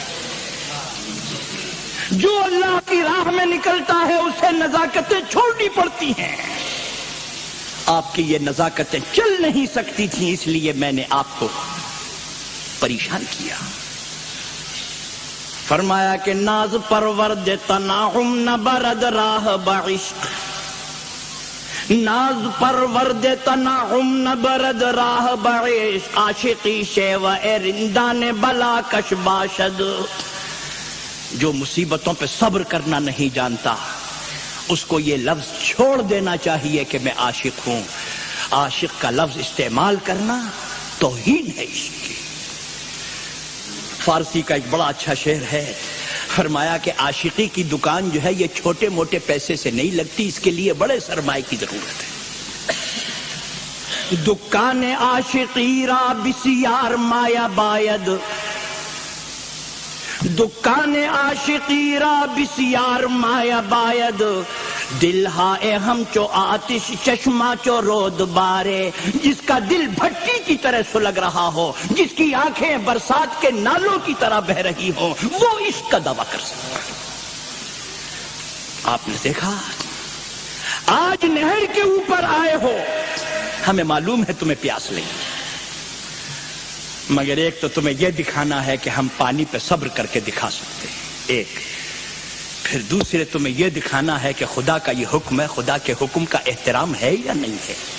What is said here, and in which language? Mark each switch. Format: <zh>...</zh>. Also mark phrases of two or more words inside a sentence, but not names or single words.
<ur>جو اللہ کی راہ میں نکلتا ہے اسے نزاکتیں چھوڑنی پڑتی ہیں، آپ کی یہ نزاکتیں چل نہیں سکتی تھیں، اس لیے میں نے آپ کو پریشان کیا۔ فرمایا کہ</ur> <fa>ناز پرورد تناعم نہ برد راہ بعشق، ناز پرورد تناعم نہ برد راہ بعشق، عاشقی شیوہ رندان بلا کش باشد۔</fa> <ur>جو مصیبتوں پہ صبر کرنا نہیں جانتا اس کو یہ لفظ چھوڑ دینا چاہیے کہ میں عاشق ہوں۔ عاشق کا لفظ استعمال کرنا توہین ہے عشق کی۔ فارسی کا ایک بڑا اچھا شعر ہے، فرمایا کہ عاشقی کی دکان جو ہے یہ چھوٹے موٹے پیسے سے نہیں لگتی، اس کے لیے بڑے سرمائے کی ضرورت ہے۔</ur> <fa>دکان عاشقی را بسیار مایا باید، دکان عاشقی را بسیار مایا باید، دل ہائے ہم چو آتش چشمہ چو رود بارے۔</fa> <ur>جس کا دل بھٹی کی طرح سلگ رہا ہو، جس کی آنکھیں برسات کے نالوں کی طرح بہ رہی ہو، وہ عشق کا دعویٰ کر سکتا ہے۔ آپ نے دیکھا آج نہر کے اوپر آئے ہو، ہمیں معلوم ہے تمہیں پیاس لگی، مگر ایک تو تمہیں یہ دکھانا ہے کہ ہم پانی پہ صبر کر کے دکھا سکتے ہیں، ایک پھر دوسرے تمہیں یہ دکھانا ہے کہ خدا کا یہ حکم ہے، خدا کے حکم کا احترام ہے یا نہیں ہے۔</ur>